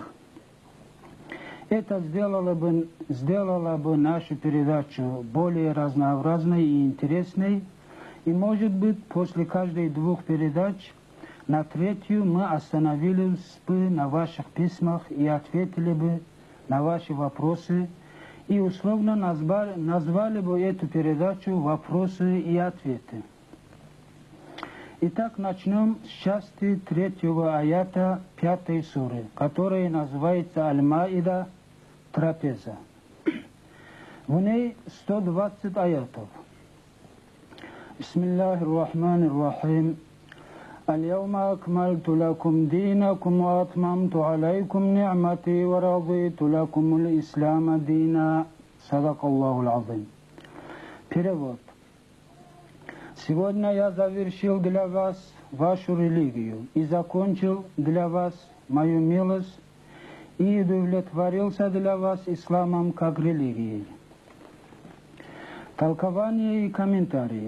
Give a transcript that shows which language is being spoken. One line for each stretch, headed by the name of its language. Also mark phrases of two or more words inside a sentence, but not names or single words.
Russian: Это сделало бы нашу передачу более разнообразной и интересной, и, может быть, после каждой двух передач на третью мы остановились бы на ваших письмах и ответили бы на ваши вопросы, и условно назвали бы эту передачу «Вопросы и ответы». Итак, начнем с части 3 аята 5 суры, которая называется Аль-Маида, трапеза. В ней 120 аятов.
Arabic: بسم الله الرحمن الرحيم. اليوم أكملت لكم دينكم وأتممت عليكم نعمتي ورضيت لكم الإسلام دينا. صدق الله العظيم.
Russian: Перевод. Сегодня я завершил для вас вашу религию и закончил для вас мою милость и удовлетворился для вас исламом как религией. Толкование и комментарии.